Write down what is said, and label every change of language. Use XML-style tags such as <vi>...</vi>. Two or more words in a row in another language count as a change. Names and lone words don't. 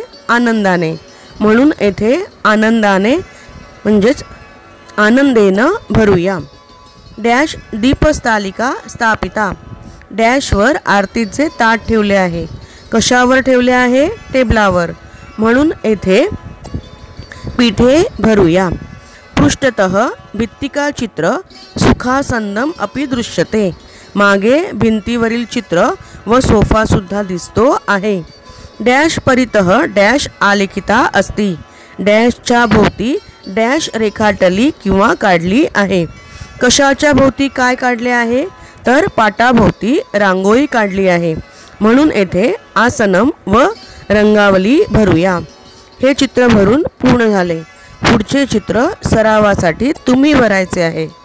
<mr>आनंदाने, म्हणून येथे आनंदाने म्हणजेच आनंदेन भरूया।</mr> <sa>डॅश दीपस्थालिका स्थापिता,</sa> <mr>डॅशवर आरतीचे ताट ठेवले आहे, कशावर ठेवले आहे? टेबलावर, म्हणून येथे पीठे भरूया।</mr> <sa>पृष्ठतः भित्तिका चित्र सुखासंदम अपि दृश्यते,</sa> <mr>मागे भिंतीवरील चित्र व सोफा सुद्धा दिसतो आहे।</mr> <sa>डॅश परितः डॅश आलेखिता अस्ति,</sa> <mr>डॅशच्या भोवती डॅश रेखाटली किंवा काढली आहे। कशाच्या भोवती काय काढले आहे? तर पाटाभोवती रांगोळी काढली आहे, म्हणून येथे आसनम व रंगावली भरूया। हे चित्र भरून पूर्ण झाले। पुढचे चित्र सरावासाठी तुम्ही भरायचे आहे।</mr>